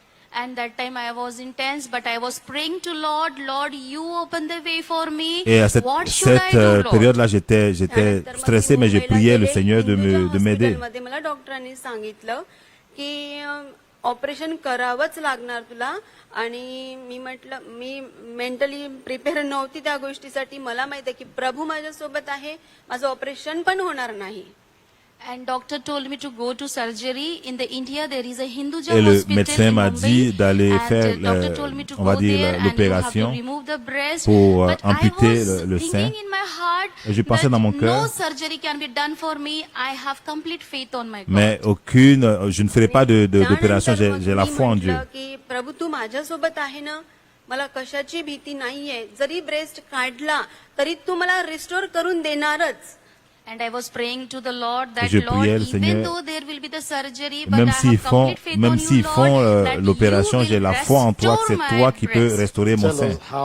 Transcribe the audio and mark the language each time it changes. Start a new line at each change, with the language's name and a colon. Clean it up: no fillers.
English: And that time I was intense, but I was praying to Lord, Lord, you open the way for me.
French: Et à cette période-là, j'étais stressé, mais j'ai prié le Seigneur de m'aider.
Marathi: मला डॉक्टरांनी सांगितलं की operation करावंच लागणार तुला. आणि मी म्हटलं मी
English: mentally prepare
Marathi: नव्हती त्या गोष्टीसाठी. मला माहिती आहे की प्रभू माझ्या सोबत आहे, माझं ऑपरेशन पण होणार नाही.
English: And doctor told me to go to surgery. In the India there is a Hinduja hospital.
French: Et le médecin m'a dit d'aller faire, on va dire, l'opération pour amputer le sein. Et je pensais dans mon cœur, mais je ne ferai pas d'opération, j'ai la foi en Dieu.
Marathi: प्रभू तू माझ्या सोबत आहे ना, मला कशाची भीती नाहीये. जरी breast काढला तरी तू मला रिस्टोर करून देणारच.
English: And I was praying to the Lord that Lord, even though there will be the surgery, but I have complete faith on you, Lord,
French: s'ils font l'opération, j'ai la foi en toi, que c'est toi qui peux restaurer mon sein.